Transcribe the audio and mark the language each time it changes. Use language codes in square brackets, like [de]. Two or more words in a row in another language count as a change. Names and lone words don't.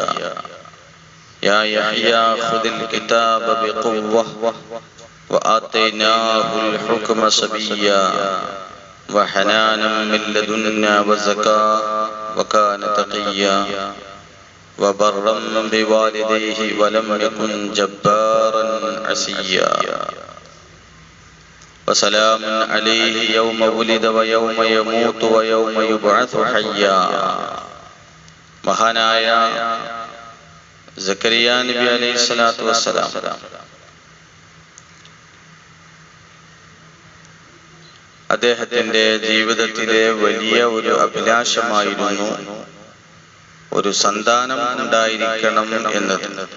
[ar] يا يحيى خذ الكتاب بقوة وآتيناه الحكم صبيا وحنانا من لدنا وزكاة وكان تقيا وبرا بوالديه ولم يكن جبارا عصيا وسلام عليه يوم ولد ويوم يموت ويوم يبعث حيا. [ml] മഹാനായ സക്കരിയ നബി [ar] عليه الصلاة والسلام [ml] അദ്ദേഹത്തിന്റെ ജീവിതത്തിലെ വലിയ ഒരു അഭിലാഷമായിരുന്നു ഒരു സന്താനം ഉണ്ടായിരിക്കണം എന്നത്.